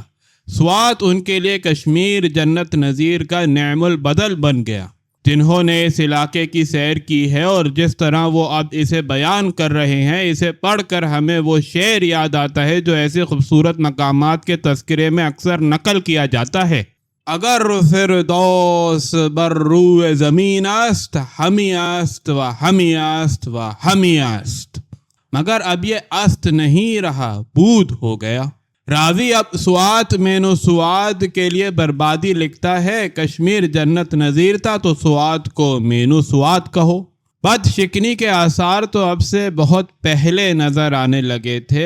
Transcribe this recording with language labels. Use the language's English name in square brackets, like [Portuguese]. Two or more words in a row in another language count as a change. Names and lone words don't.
[Urdu] سوات ان کے لیے کشمیر جنت نظیر کا نعم البدل بن گیا۔ جنہوں نے اس علاقے کی سیر کی ہے اور جس طرح وہ اب اسے بیان کر رہے ہیں، اسے پڑھ کر ہمیں وہ شعر یاد آتا ہے جو ایسے خوبصورت مقامات کے تذکرے میں اکثر نقل کیا جاتا ہے۔ [Persian] اگر فردوس بر روئے زمین است، ہمی است و ہمی است و ہمی است، [Urdu] مگر اب یہ است نہیں رہا، بود ہو گیا۔ راوی اب سوات مینو سواد کے لیے بربادی لکھتا ہے۔ کشمیر جنت نظیر تھا تو سوات کو مینو سواد کہو۔ بد شکنی کے آثار تو اب سے بہت پہلے نظر آنے لگے تھے۔